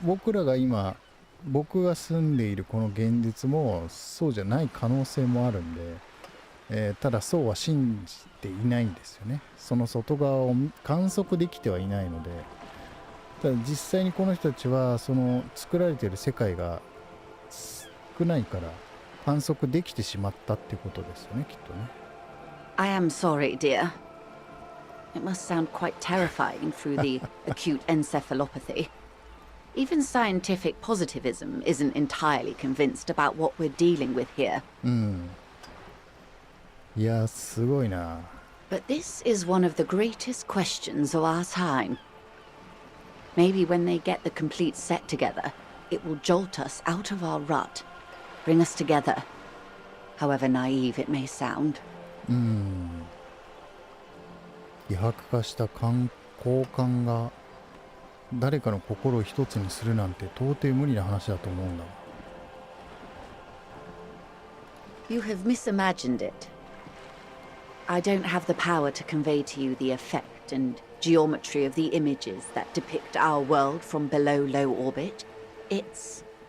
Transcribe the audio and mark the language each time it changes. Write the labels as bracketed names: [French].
[Japanese] 僕らが今僕が住んでいるこの現実もそうじゃない可能性もあるんで、ただそうは信じていないんですよね。その外側を観測できてはいないので、ただ実際にこの人たちはその作られている世界が少ないから観測できてしまったっていうことですよね、きっとね。 [English] I am sorry, dear. It must sound quite terrifying through the acute encephalopathy. Even scientific positivism isn't entirely convinced about what we're dealing with here. [Japanese] いや、すごいな。 [English] But this is one of the greatest questions of our time. Maybe when they get the complete set together, it will jolt us out of our rut, bring us together, however naive it may sound. [Japanese] 希薄化した交換が誰かの心を一つにするなんて到底無理な話だと思うんだ。 [English] You have misimagined it. I don't have the power to convey to you the effect and geometry of the images that depict our world from below low orbit. It's...